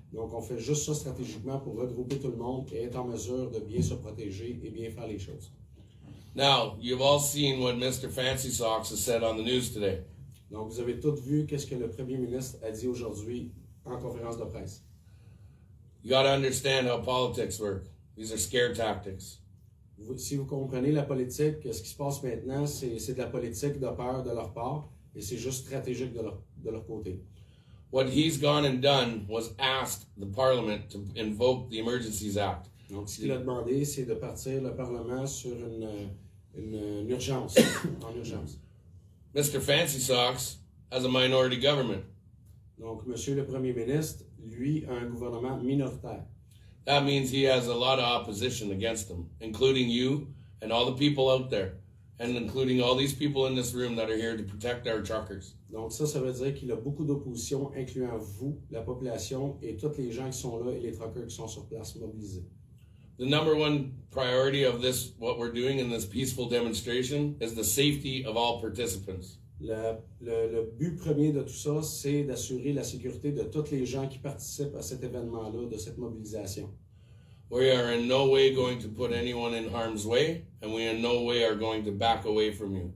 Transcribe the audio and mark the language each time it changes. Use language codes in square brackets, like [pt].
[fr] Donc, on fait juste ça stratégiquement pour regrouper tout le monde et être en mesure de bien se protéger et bien faire les choses. [en] Now, you've all seen what Mr. Fancy Socks has said on the news today. [fr] Donc, vous avez tous vu qu'est-ce que le premier ministre a dit aujourd'hui en conférence de presse. [en] You got to understand how politics work. These are scare tactics. [fr] Si vous comprenez la politique, ce qui se passe maintenant, c'est de la politique de peur de leur part et c'est juste stratégique de leur côté. [en] What he's gone and done was asked the Parliament to invoke the Emergencies Act. [fr] Donc, ce qu'il a demandé, c'est de partir le Parlement sur une urgence, en urgence. [en] Mr. Fancy Socks has a minority government. [fr] Donc, Monsieur le Premier ministre, lui, a un gouvernement minoritaire. [en] That means he has a lot of opposition against him, including you and all the people out there, and including all these people in this room that are here to protect our truckers. [fr] Donc, ça veut dire qu'il a beaucoup d'opposition, incluant vous, la population, et tous les gens qui sont là et les truckers qui sont sur place mobilisés. [en] The number one priority of this, what we're doing in this peaceful demonstration, is the safety of all participants. [fr] Le but premier de tout ça, c'est d'assurer la sécurité de tous les gens qui participent à cet événement-là, de cette mobilisation. [en] We are in no way going to put anyone in harm's way, and we in no way are going to back away from you.